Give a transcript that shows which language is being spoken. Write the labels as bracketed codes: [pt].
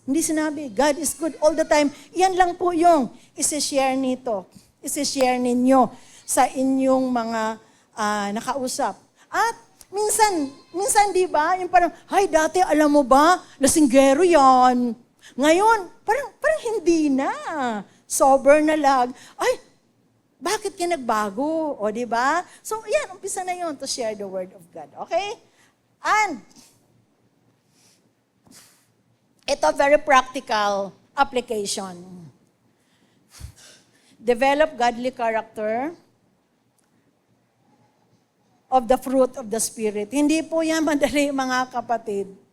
[tl] Hindi sinabi, [en] God is good all the time. [tl] Yan lang po yung isi-share nito. Isi-share ninyo sa inyong mga nakausap. At minsan di ba, yung parang, hay, dati alam mo ba, lasinggero yan. Ngayon, parang hindi na. Sober na lang. Ay, bakit ka nagbago? O, di ba? [en] So, [tl] yan, umpisa na yun [en] to share the Word of God. Okay? And, [tl] ito, [en] very practical application. Develop godly character of the fruit of the Spirit. [tl] Hindi po yan madali, mga kapatid.